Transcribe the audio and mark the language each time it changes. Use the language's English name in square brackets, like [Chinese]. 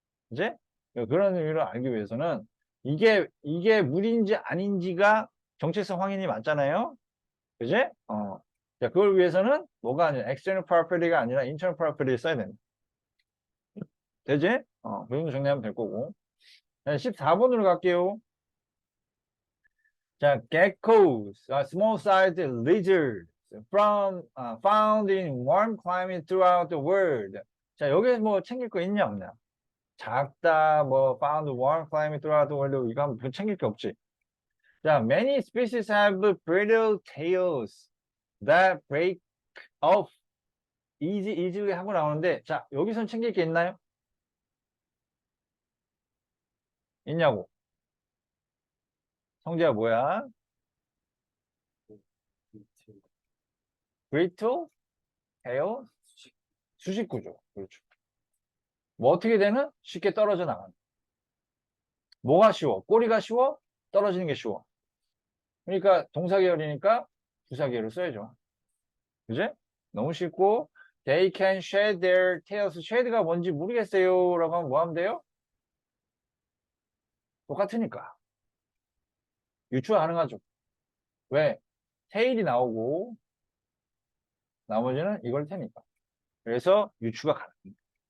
[Korean] 이제 그런 의미로 알기 위해서는 이게 물인지 아닌지가 정체성 확인이 맞잖아요. 그지? 자, 그걸 위해서는 뭐가 아니라 external property가 아니라 internal property 써야 됩니다. 되지? 그 정도 정리하면 될 거고. 14번으로 갈게요. [English] 자, geckos, small-sized lizards found in warm climate throughout the world. [Korean] 자, 여기에 뭐 챙길 거 있냐 없냐? 작다, 뭐 [English] found warm climate throughout the world [Korean] 이거 하면 별 챙길 게 없지. [English] 자, many species have brittle tails that break off easily [Korean] 하고 나오는데, 자, 여기선 챙길 게 있나요? 있냐고? 성재야 뭐야? brittle tail? 수직구조. 그렇죠. 뭐 어떻게 되는? 쉽게 떨어져 나가는. 뭐가 쉬워? 꼬리가 쉬워? 떨어지는 게 쉬워. 그러니까 동사계열이니까 부사계열을 써야죠. 그지? 너무 쉽고 [English] they can shed their tails. [Korean] shed가 뭔지 모르겠어요 라고 하면 뭐 하면 돼요? 똑같으니까 유추 가능하죠. 왜? 테일이 나오고 나머지는 이걸 테니까. 그래서 유추가 가능합니다.